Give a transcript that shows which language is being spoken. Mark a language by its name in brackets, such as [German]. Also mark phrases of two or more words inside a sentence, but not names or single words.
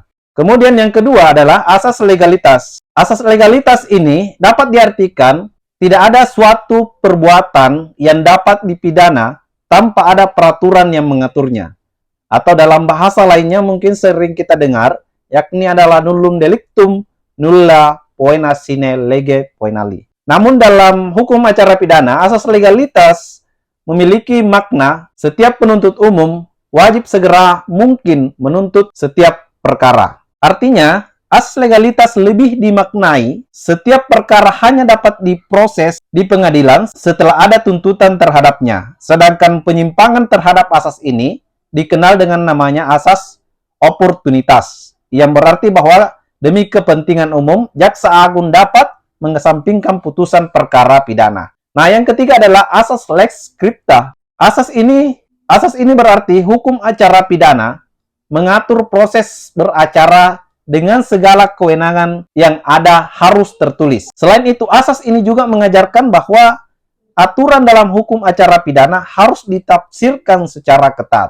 [Indonesian] Kemudian yang kedua adalah asas legalitas. Asas legalitas ini dapat diartikan tidak ada suatu perbuatan yang dapat dipidana tanpa ada peraturan yang mengaturnya. Atau dalam bahasa lainnya mungkin sering kita dengar, yakni adalah [Latin] nullum delictum nulla poena sine lege poenali. [Indonesian] Namun dalam hukum acara pidana, asas legalitas memiliki makna setiap penuntut umum wajib segera mungkin menuntut setiap perkara. Artinya, asas legalitas lebih dimaknai setiap perkara hanya dapat diproses di pengadilan setelah ada tuntutan terhadapnya. Sedangkan penyimpangan terhadap asas ini dikenal dengan namanya asas oportunitas, yang berarti bahwa demi kepentingan umum, jaksa agung dapat mengesampingkan putusan perkara pidana. Nah, yang ketiga adalah asas [Latin] lex scripta. [Indonesian] Asas ini berarti hukum acara pidana mengatur proses beracara dengan segala kewenangan yang ada harus tertulis. Selain itu, asas ini juga mengajarkan bahwa aturan dalam hukum acara pidana harus ditafsirkan secara ketat.